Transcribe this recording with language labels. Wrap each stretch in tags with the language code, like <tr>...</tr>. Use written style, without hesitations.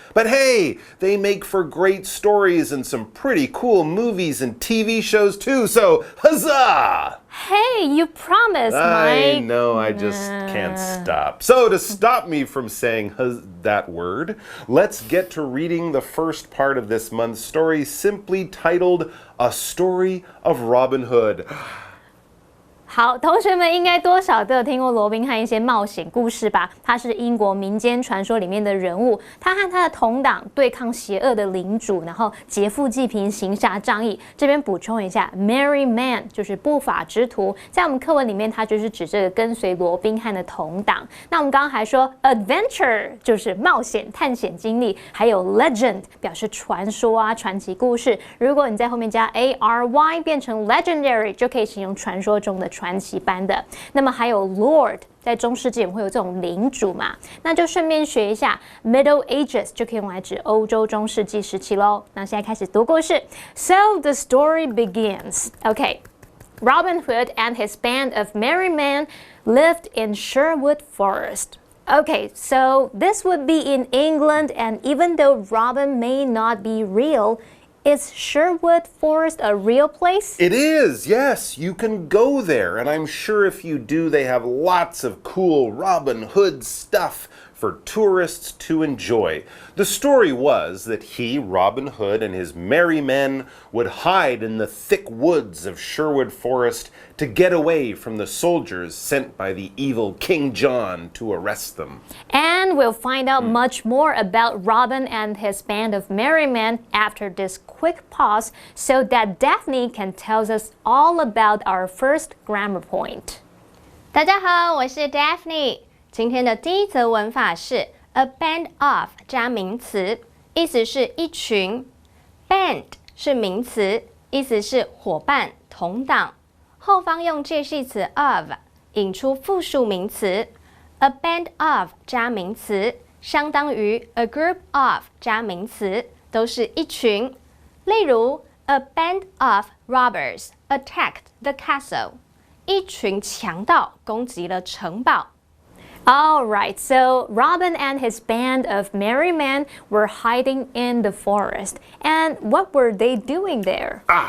<en>But hey, they make for great stories and some pretty cool movies and TV shows too, so huzzah! Hey, you promised, I Mike. know, I just can't stop. So to stop me from saying that word, let's get to reading the first part of this month's story, simply titled A Story of Robin Hood.</en> <zh>好，同学们应该多少都有听过罗宾汉一些冒险故事吧？他是英国民间传说里面的人物，他和他的同党对抗邪恶的领主，然后劫富济贫、行侠仗义。这边补充一下 ，merry man 就是不法之徒，在我们课文里面，它就是指这个跟随罗宾汉的同党。那我们刚刚还说 adventure 就是冒险、探险经历，还有 legend 表示传说啊、传奇故事。如果你在后面加 ary 变成 legendary， 就可以形容传说中的传奇般的。那么还有 Lord， 在中世纪我们会有这种领主嘛，那就顺便学一下 Middle Ages 就可以用来指欧洲中世纪时期咯。那现在开始读故事。</zh> <en>So the story begins. Okay. Robin Hood and his band of merry men lived in Sherwood Forest. Okay, so this would be in England, and even though Robin may not be real, is Sherwood Forest a real place? It is, yes. You can go there, and I'm sure if you do, they have lots of cool Robin Hood stuff for tourists to enjoy. The story was that he, Robin Hood, and his merry men would hide in the thick woods of Sherwood Forest to get away from the soldiers sent by the evil King John to arrest them. And we'll find out much more about Robin and his band of merry men after this quick pause so that Daphne can tell us all about our first grammar point.</en> <zh>大家好，我是 Daphne。今天的第一则文法是 a band of 加名词，意思是一群。 band 是名词，意思是伙伴、同党。后方用介系词 of 引出复数名词。 a band of 加名词，相当于 a group of 加名词，都是一群。例如</zh> <en>a band of robbers attacked the castle，</en> <zh>一群强盗攻击了城堡。</zh> <en>All right, so Robin and his band of merry men were hiding in the forest. And what were they doing there?</en>